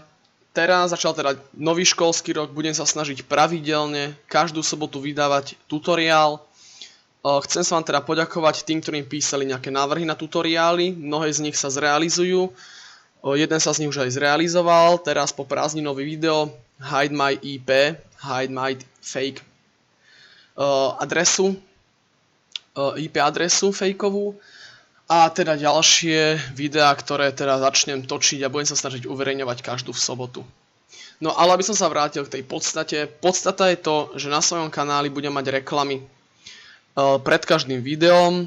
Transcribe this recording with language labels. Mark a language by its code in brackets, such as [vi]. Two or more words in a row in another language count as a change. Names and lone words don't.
[sk] Teraz začal teda nový školský rok, budem sa snažiť pravidelne každú sobotu vydávať tutoriál. Chcem sa vám teda poďakovať tým, ktorým písali nejaké návrhy na tutoriály, mnohé z nich sa zrealizujú. Jeden sa z nich už aj zrealizoval, teraz po prázdninový video [en] Hide my IP, Hide my fake [sk] adresu, IP adresu fejkovú, a teda ďalšie videá, ktoré teda začnem točiť a budem sa snažiť uverejňovať každú v sobotu. No ale aby som sa vrátil k tej podstate, podstata je to, že na svojom kanáli budem mať reklamy pred každým videom.